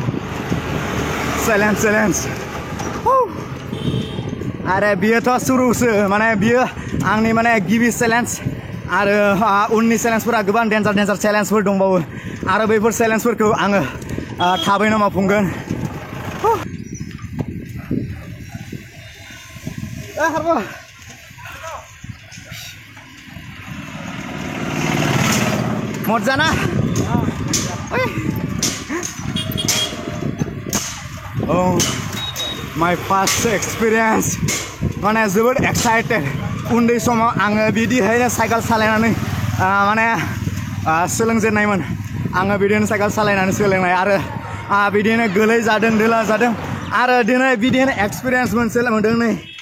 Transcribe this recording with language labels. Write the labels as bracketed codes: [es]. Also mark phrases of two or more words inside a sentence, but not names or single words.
[brx] चेलेन्ज आरो बियोथ' सुरुसो माने बियो आंनि माने गिबि चेलेन्ज आरो उननि चेलेन्जफोरा गोबां डेन्जार चेलेन्जफोर दंबावो आरो बैफोर चेलेन्जफोरखौ आङो थाबैनो मावफुंगोन मजाना [en] oh my first experience [brx] माने जोबोद एक्साइटेड उन्दै समाव आङो बिदिहायनो साइकेल सालायनानै माने सोलोंजेननायमोन आङो बिदिनो साइकेल सालायनानै सोलोंनाय आरो बिदिनो गोलै जादों दोला जादों आरो दिनै बिदिनो एक्सपिरियेन्स मोनसे मोनदों नै